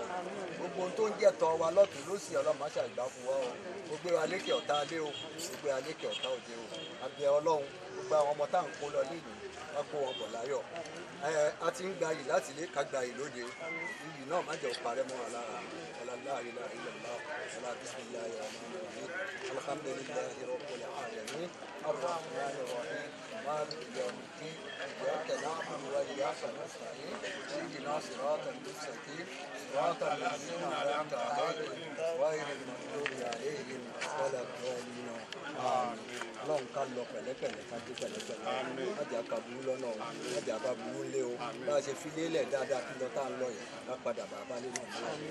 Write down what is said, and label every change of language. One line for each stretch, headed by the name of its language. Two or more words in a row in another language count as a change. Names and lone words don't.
Yoruba: gbogbo ohun tó ń jẹ́ tọ́ wa lọ́tún lósì Ọlọ́run má ṣàìgbá fún wa o gbogbo wa lékè ọ̀tá alé o gbogbo wa lékè ọ̀tá òde o àbí Ọlọ́run gbogbo àwọn ọmọ tá à ń kó lọ léyìí wọ́n kó wọn bọ̀ láyọ̀ a ti ń gba yìí láti ilé ká gba yìí lóde iyì náà má jẹ́ òparẹ́ mọ́ wa lára ọ̀làlá ìlà ìlàlá ọ̀là
Arabic: بسم الله الرحمن الرحيم الحمد لله رب العالمين الرحمن الرحيم مالك يوم الدين إياك نعبد وإياك نستعين اهدنا الصراط المستقيم صراط الذين أنعمت عليهم غير المغضوب عليهم ولا الضالين
Yoruba: àmín. Ọlọ́run ká lọ pẹ̀lẹ́pẹ̀lẹ́ ká dé pẹ̀lẹ́pẹ̀lẹ́ májà ká burú lọ́nà o májà bá burú lé o bá a ṣe fi lélẹ̀ dáadáa kí lọ tá à ń lọ yẹn ká padà bàbá lé náà mọ́